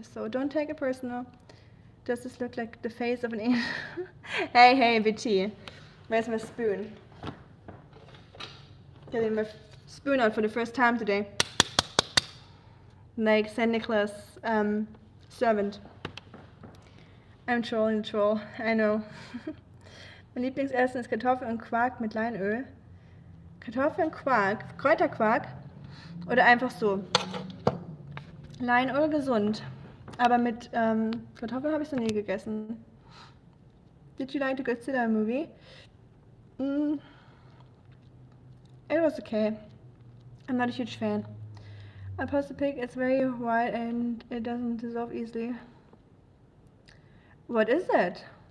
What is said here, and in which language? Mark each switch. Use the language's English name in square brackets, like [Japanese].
[English] So don't take it personal. Does this look like the face of an angel? Hey, BT. Where's my spoon? Getting my spoon out for the first time today. Like St. Nicholas servant. I'm trolling the troll, I know. [German] Mein Lieblingsessen ist Kartoffeln und Quark mit Leinöl. Kartoffeln und Quark, Kräuterquark oder einfach so. Leinöl gesund, aber mit Kartoffeln habe ich noch nie gegessen. [English] Did you like the Godzilla movie? It was okay. I'm not a huge fan. I post a pic, it's very white and it doesn't dissolve easily. What is it?